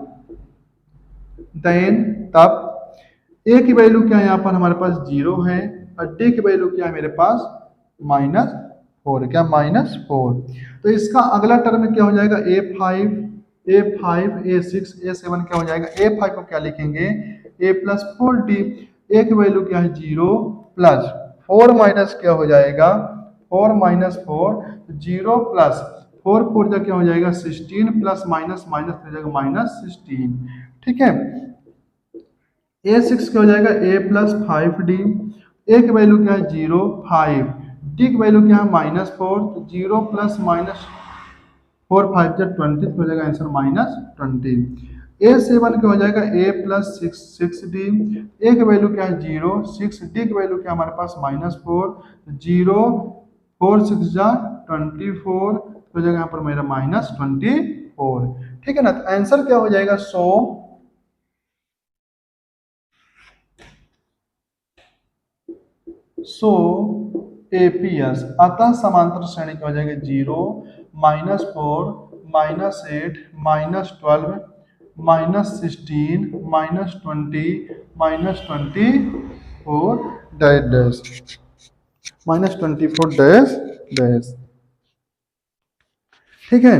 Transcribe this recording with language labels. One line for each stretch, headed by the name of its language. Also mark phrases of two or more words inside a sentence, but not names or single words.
Hindi: देन, तब a की वैल्यू क्या है, यहाँ पर हमारे पास 0 है और d की वैल्यू क्या है मेरे पास -4, क्या -4, तो इसका अगला टर्म क्या हो जाएगा a5 a6 a7 क्या हो जाएगा, a5 को क्या लिखेंगे a+4d, a की वैल्यू क्या है 0 प्लस 4 माइनस क्या हो जाएगा 4 -4, 0 प्लस 4 4 क्या हो जाएगा 16
English: plus minus minus
Hindi: हो जाएगा -16, ठीक है। a6 क्या हो जाएगा a+5d, a की वैल्यू क्या है 0 5, d की वैल्यू क्या है -4, तो 0
English: plus minus
Hindi: 4 5 20 हो जाएगा आंसर -20। a7 क्या हो जाएगा a+6d, a की वैल्यू क्या है 0 6, d की वैल्यू क्या हमारे पास -4, 0 4 6 24 हो जाएगा यहाँ पर मेरा -24, ठीक है ना, तो आंसर क्या हो जाएगा 100 एपीएस, अतः समांतर श्रेणी क्या हो जाएगा 0 -4 -8 -12 -16 -20 -24 डैश -24
English: dash dash,
Hindi: ठीक है।